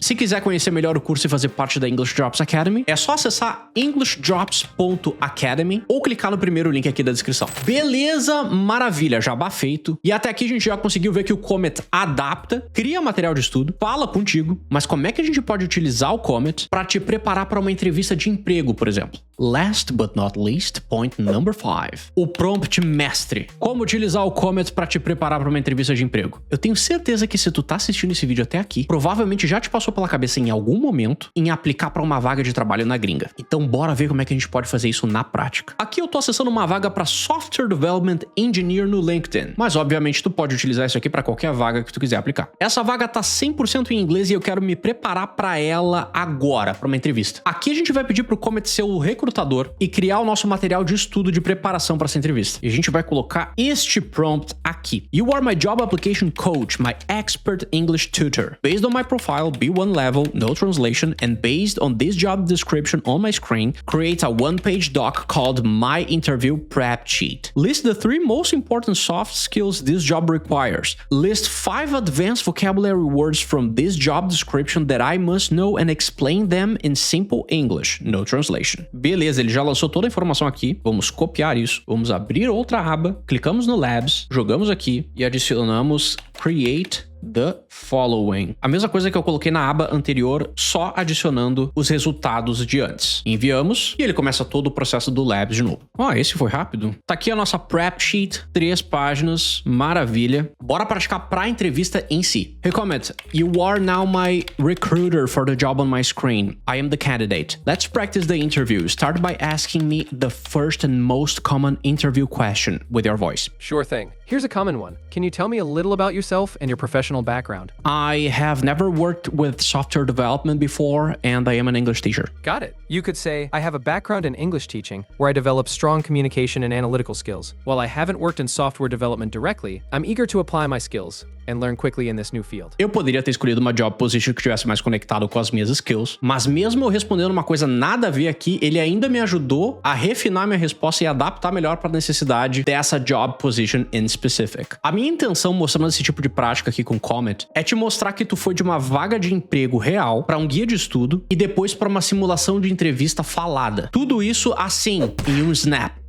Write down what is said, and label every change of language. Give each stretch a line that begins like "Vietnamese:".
Portuguese: Se quiser conhecer melhor o curso e fazer parte da English Drops Academy, é só acessar englishdrops.academy ou clicar no primeiro link aqui da descrição. Beleza? Maravilha, jabá feito. E até aqui a gente já conseguiu ver que o Comet adapta, cria material de estudo, fala contigo, mas como é que a gente pode utilizar o Comet para te preparar para uma entrevista de emprego, por exemplo?
English: Last but not least, point number 5.
Portuguese: O prompt mestre. Como utilizar o Comet para te preparar para uma entrevista de emprego? Eu tenho certeza que se tu tá assistindo esse vídeo até aqui, provavelmente já te passou pela cabeça em algum momento em aplicar para uma vaga de trabalho na gringa. Então bora ver como é que a gente pode fazer isso na prática. Aqui eu tô acessando uma vaga para Software Development Engineer no LinkedIn, mas obviamente tu pode utilizar isso aqui para qualquer vaga que tu quiser aplicar. Essa vaga tá 100% em inglês e eu quero me preparar para ela agora, para uma entrevista. Aqui a gente vai pedir pro Comet ser o recrutador e criar o nosso material de estudo de preparação para essa entrevista. E a gente vai colocar este prompt aqui.
English: You are my job application coach, my expert English tutor. Based on my profile, B1 level, no translation, and based on this job description on my screen, create a one-page doc called My Interview Prep Sheet. List the 3 most important soft skills this job requires. List 5 advanced vocabulary words from this job description that I must know and explain them in simple English, no translation.
Portuguese: Beleza, ele já lançou toda a informação aqui. Vamos copiar isso. Vamos abrir outra aba, clicamos no Labs, jogamos aqui e adicionamos
English: Create the following.
Portuguese: A mesma coisa que eu coloquei na aba anterior, só adicionando os resultados de antes. Enviamos e ele começa todo o processo do Labs de novo. Esse foi rápido. Tá aqui a nossa Prep Sheet, 3 páginas, maravilha. Bora praticar pra entrevista em si.
English: Hey Comet, you are now my recruiter for the job on my screen. I am the candidate. Let's practice the interview. Start by asking me the first and most common interview question with your voice. Sure thing. Here's a common one. Can you tell me a little about yourself and your professional background? I have never worked with software development before, and I am an English teacher. Got it. You could say, I have a background in English teaching, where I develop strong communication and analytical skills. While I haven't worked in software development directly, I'm eager to apply my skills and learn quickly in this new field.
Portuguese: Eu poderia ter escolhido uma job position que tivesse mais conectado com as minhas skills, mas mesmo eu respondendo uma coisa nada a ver aqui, ele ainda me ajudou a refinar minha resposta e adaptar melhor para a necessidade dessa job position in specific. A minha intenção mostrando esse tipo de prática aqui com Comet é te mostrar que tu foi de uma vaga de emprego real para um guia de estudo e depois para uma simulação de entrevista falada. Tudo isso assim, em um snap.